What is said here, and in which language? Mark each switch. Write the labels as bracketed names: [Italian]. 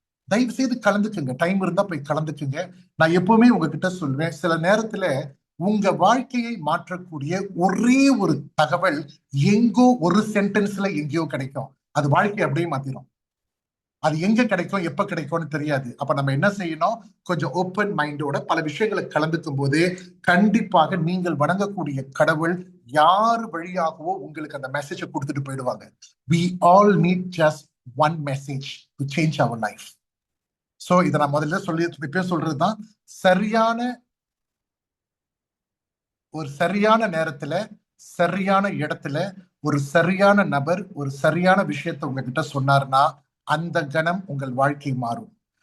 [Tamil] தயவு செய்து கலந்துக்குங்க, டைம் இருந்தா போய் கலந்துக்குங்க. நான் எப்பவுமே உங்ககிட்ட சொல்வேன், சில நேரத்துல உங்க வாழ்க்கையை மாற்றக்கூடிய ஒரே ஒரு தகவல் எங்கோ ஒரு சென்டென்ஸ்ல எங்கேயோ கிடைக்கும், அது வாழ்க்கையை அப்படியே மாத்திரும். அது எங்க கிடைக்கும் எப்ப கிடைக்கும்னு தெரியாது. அப்ப நம்ம என்ன செய்யணும், கொஞ்சம் ஓப்பன் மைண்டோட பல விஷயங்களை கலந்துக்கும் போது கண்டிப்பாக நீங்கள் வணங்கக்கூடிய கடவுள் யார் வழியாகவோ உங்களுக்கு அந்த மெசேஜை கொடுத்துட்டு போயிடுவாங்க. [English] We all need just one message to change our life. [Tamil] So இதை நான் முதல்ல இப்பயும் சொல்றதுதான், சரியான ஒரு சரியான நேரத்துல சரியான இடத்துல ஒரு சரியான நபர் ஒரு சரியான விஷயத்தை உங்ககிட்ட சொன்னார்னா அந்த கணம் உங்கள் வாழ்க்கை மாறும்.